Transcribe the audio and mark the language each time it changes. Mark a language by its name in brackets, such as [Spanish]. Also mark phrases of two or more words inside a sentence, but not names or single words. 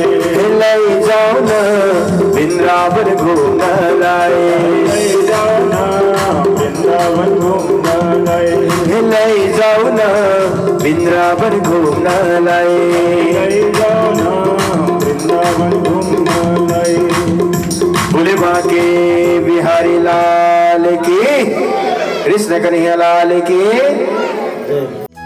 [Nepali] लैजाऊ न वृन्दावन घुम्नलाई लैजाऊ न वृन्दावन घुम्नलाई लैजाऊ न वृन्दावन घुम्नलाई लैजाऊ न वृन्दावन घुम्नलाई [Hindi] बोले बाके बिहारी लाल की कृष्ण कन्हैया लाल की